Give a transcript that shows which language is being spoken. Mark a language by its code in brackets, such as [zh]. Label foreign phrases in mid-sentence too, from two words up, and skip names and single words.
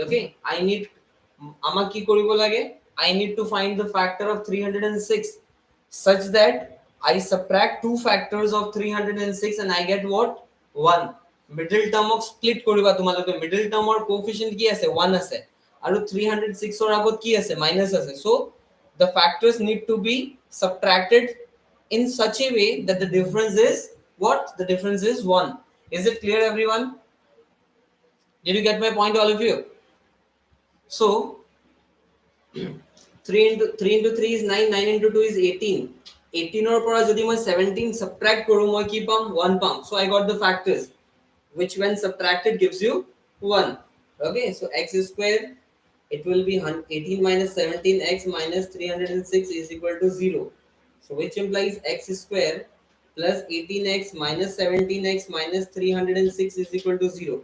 [en] Okay, I need, [as] আমাক কি কৰিব লাগে? [en] I need to find the factor of 306 such that I subtract two factors of 306 and I get what? 1. Middle term of split [as] কৰিবা তোমালোকে. [en] Middle term or coefficient [as] কি আছে? 1 ase. আৰু 306 ৰ আগত কি আছে মাইনাস আছে [en] so the factors need to be subtracted in such a way that the difference is what the difference is 1. Is it clear everyone? Did you get my point all of you? So 3 into 3 is 9, 9 into 2 is 18. 18 or [as] পৰা যদি মই 17 subtract কৰো মই কি পাম 1 পাম [en] so I got the factors which when subtracted gives you 1. Okay, so x square it will be 18 minus 17x minus 306 is equal to 0. So which implies x square plus 18x minus 17x minus 306 is equal to 0.